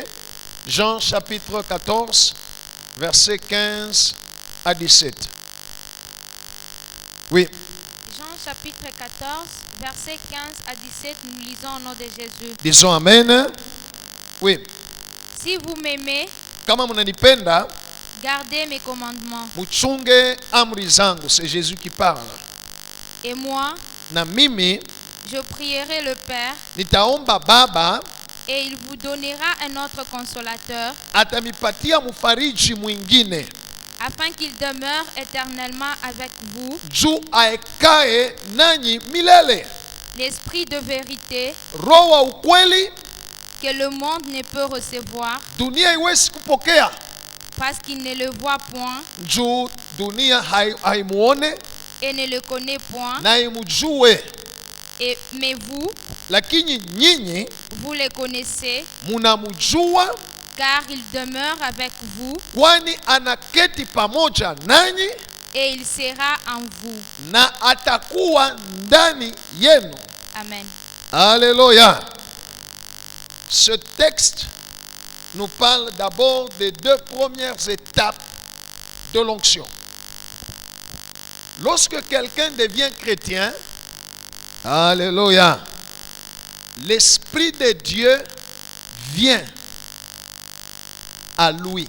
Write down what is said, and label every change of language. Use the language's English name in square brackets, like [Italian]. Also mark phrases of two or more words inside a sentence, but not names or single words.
[French] Jean chapitre 14, versets 15 à 17. Oui. Jean chapitre 14, versets 15 à 17, nous lisons au nom de Jésus. Disons Amen. Oui. Si vous m'aimez, [Swahili] Kama mnanipenda, [French] gardez mes commandements. [Swahili] muchunge amri zangu. [French] C'est Jésus qui parle. Et moi, [Swahili] Na mimi [French] je prierai le Père, [Swahili] nitaomba Baba [French] et il vous donnera un autre consolateur, [Swahili] atamipatia mfariji mwingine [French] afin qu'il demeure éternellement avec vous, [Swahili] juu aekae nanyi milele, [French] l'Esprit de vérité [Swahili] Roho wa ukweli [French] que le monde ne peut recevoir, [Swahili] dunia iwezi kupokea [French] parce qu'il ne le voit point [Swahili] juu dunia haimuone [French] et ne le connaît point. [Swahili] na imujue, [French] Mais vous, [Swahili] lakini nyinyi [French] vous le connaissez, [Swahili] munamujua, [French] car il demeure avec vous [Swahili] kwani anaketi pamoja nanyi [French] et il sera en vous. [Swahili] na atakuwa ndani yenu. [French] Amen. Alléluia. Ce texte nous parle d'abord des 2 premières étapes de l'onction. Lorsque quelqu'un devient chrétien, alléluia, l'Esprit de Dieu vient à lui.